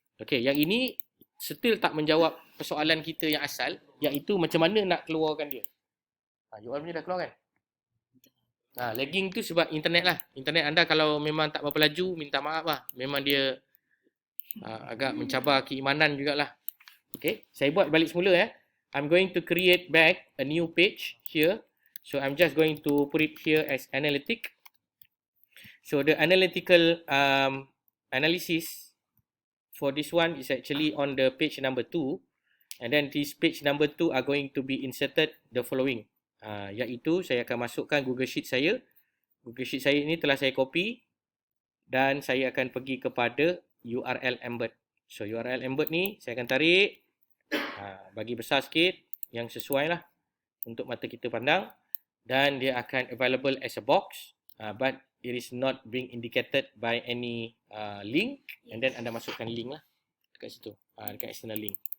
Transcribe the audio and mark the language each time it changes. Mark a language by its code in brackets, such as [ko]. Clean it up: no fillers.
[ms] Okay, yang ini still tak menjawab persoalan kita yang asal, iaitu macam mana nak keluarkan dia. You all punya dah keluar kan? Lagging tu sebab internet lah. Internet anda kalau memang tak berapa laju, minta maaf lah. Memang dia agak mencabar keimanan jugalah. Okay, saya buat balik semula ya. [en] I'm going to create back a new page here. So I'm just going to put it here as analytic. So the analytical analysis for this one is actually on the page number 2. And then this page number 2 are going to be inserted the following. [ms] Iaitu saya akan masukkan Google Sheet saya. Google Sheet saya ini telah saya copy. Dan saya akan pergi kepada URL embed. So URL embed ni saya akan tarik. Bagi besar sikit yang sesuai lah untuk mata kita pandang, dan dia akan [en] available as a box, but it is not being indicated by any link, and then [ms] anda masukkan link lah dekat situ, dekat external link.